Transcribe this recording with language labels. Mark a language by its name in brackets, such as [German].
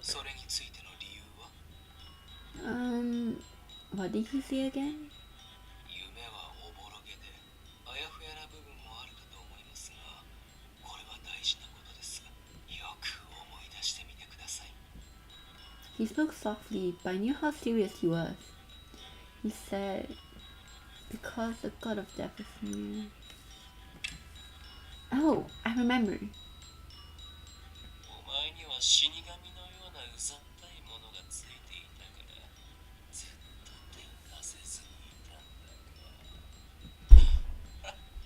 [Japanese] それについての理由は？ [English] What did he say again? [Japanese] 夢はおぼろげであやふやな部分もあるかと思いますが、これは大事なことです。よく思い出してみてください。 [English] He spoke softly, but I knew how serious he was. He said, because the god of death is near. Oh, I remember. [Japanese] お前には死神のようなうざったいものがついていたから、ずっと手を出せずにいたんだが。